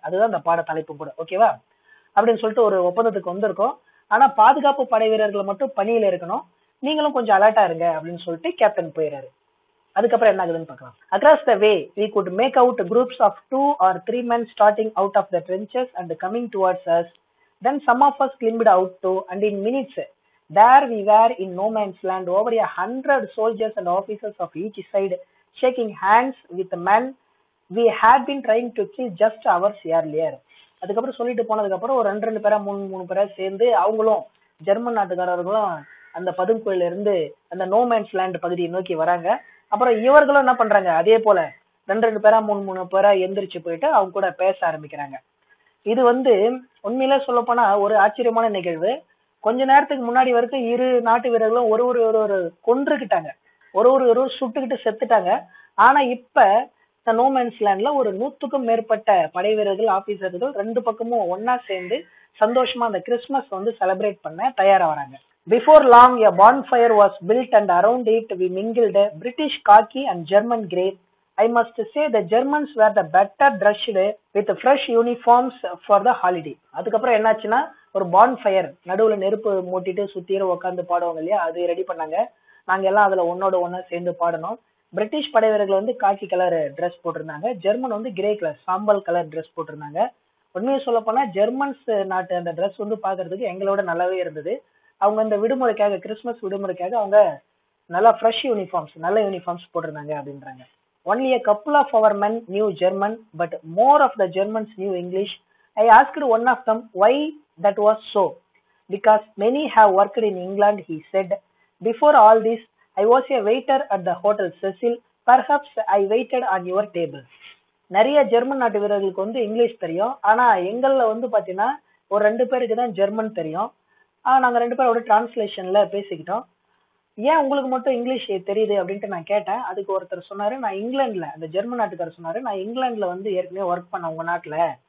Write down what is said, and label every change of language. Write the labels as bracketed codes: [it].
[ta] அதுதான் அந்த பாட தலைப்பு கூட. ஓகேவா? அப்படின்னு சொல்லிட்டு ஒரு ஒப்பந்தத்துக்கு வந்திருக்கோம். ஆனா பாதுகாப்பு படை வீரர்கள் மட்டும் பணியில இருக்கணும், நீங்களும் கொஞ்சம் அலர்ட்டா இருங்க அப்படின்னு சொல்லிட்டு கேப்டன் போயிடுறாரு. அதுக்கப்புறம் என்ன ஆகுதுன்னு பார்க்கலாம். [en] Across the way, we could make out groups of 2 or 3 men starting out of the trenches and coming towards us. Then some of us climbed out too, and in minutes, there we were in no man's land, over 100 soldiers and officers of each side, shaking hands with the men we had been trying to kill just hours earlier. [ta] அதுக்கப்புறம் சொல்லிட்டு போனதுக்கு அப்புறம் ஒரு ரெண்டு பேரா மூணு பேரா சேர்ந்து அவங்களும் ஜெர்மன் நாட்டுக்காரர்களும் அந்த பதுங்குக்குள்ள இருந்து அந்த நோமேன்ஸ் லேண்ட் பகுதியை நோக்கி வராங்க. அப்புறம் இவர்களும் என்ன பண்றாங்க, அதே போல ரெண்டு பேரா மூணு பேரா எந்திரிச்சு போயிட்டு அவங்க கூட பேச ஆரம்பிக்கிறாங்க. இது வந்து உண்மையில சொல்ல போனா ஒரு ஆச்சரியமான நிகழ்வு. கொஞ்ச நேரத்துக்கு முன்னாடி வரைக்கும் இரு நாட்டு வீரர்களும் ஒரு கொன்றுகிட்டாங்க, ஒரு சுட்டுக்கிட்டு செத்துட்டாங்க. ஆனா இப்ப இந்த நோமேன்ஸ் லேண்ட்ல ஒரு 100க்கும் மேற்பட்ட படை வீரர்கள் ஆபீசர்கள் ரெண்டு பக்கமும் ஒன்னா சேர்ந்து சந்தோஷமா அந்த கிறிஸ்துமஸ் வந்து செலிப்ரேட் பண்ண தயாரா வராங்க. [en] Before long, a bonfire was built and around it we mingled British khaki and German grey. I must say the Germans were the better dressed with fresh uniforms for the holiday. [ta] அதுக்கப்புறம் என்னாச்சுன்னா ஒரு bonfire, நடுவுல நெருப்பு மூட்டிட்டு சுத்திர உட்காந்து பாடுவாங்க இல்லையா, அது ready பண்ணாங்க. நாங்க எல்லாம் அதுல ஒன்னா சேர்ந்து பாடணும். பிரிட்டிஷ் படை வீரர்கள் வந்து காக்கி கலர் ட்ரெஸ் போட்டிருந்தாங்க, ஜெர்மன் வந்து கிரே கலர் சாம்பல் கலர் ட்ரெஸ் போட்டிருந்தாங்க. உண்மையை சொல்ல போனா ஜெர்மன்ஸ் நாட்டு அந்த ட்ரெஸ் வந்து பாக்குறதுக்கு எங்களோட நல்லாவே இருந்தது. அவங்க இந்த விடுமுறைக்காக, கிறிஸ்துமஸ் விடுமுறைக்காக அவங்க நல்லா ஃப்ரெஷ் யூனிஃபார்ம்ஸ், நல்ல யூனிஃபார்ம்ஸ் போட்டிருந்தாங்க அப்படின்றாங்க. [en] Only a couple of our men knew German, but more of the Germans knew English. I asked one of them why that was so. Because many have worked in England, he said. Before all this, I was a waiter at the Hotel Cecil. Perhaps I waited on your table. [ta] நிறைய German நாட்டு வீரர்களுக்கு வந்து English தெரியும், ஆனா எங்கள்ல வந்து பாத்தீங்கன்னா ஒரு ரெண்டு பேருக்கு தான் ஜெர்மன் தெரியும். நாங்க ரெண்டு பேரோட டிரான்ஸ்லேஷன்ல பேசிக்கிட்டோம். ஏன் உங்களுக்கு மட்டும் இங்கிலீஷ் தெரியுது அப்படின்ட்டு நான் கேட்டேன். அதுக்கு ஒருத்தர் சொன்னாரு, நான் இங்கிலாந்துல, அந்த ஜெர்மன் நாட்டுக்காரர் சொன்னாரு, நான் இங்கிலாந்துல வந்து ஏற்கனவே ஒர்க் பண்ண உங்க நாட்டுல.